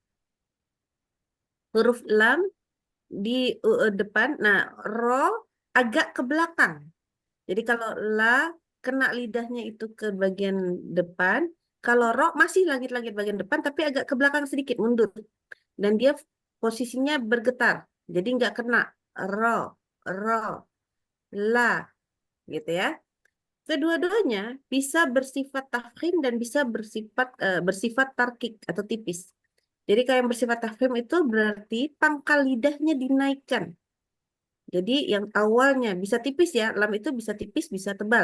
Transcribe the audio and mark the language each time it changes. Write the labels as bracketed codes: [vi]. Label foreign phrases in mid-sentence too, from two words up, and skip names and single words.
[id] Huruf lam di depan. Nah, ro agak ke belakang. Jadi kalau la kena lidahnya itu ke bagian depan, kalau ro masih langit-langit bagian depan tapi agak ke belakang sedikit, mundur. Dan dia posisinya bergetar. Jadi nggak kena ro, ro, la, gitu ya. Kedua-duanya bisa bersifat tafkhim dan bisa bersifat tarkik atau tipis. Jadi kalau yang bersifat tafkhim itu berarti pangkal lidahnya dinaikkan. Jadi yang awalnya bisa tipis ya, lam itu bisa tipis, bisa tebal.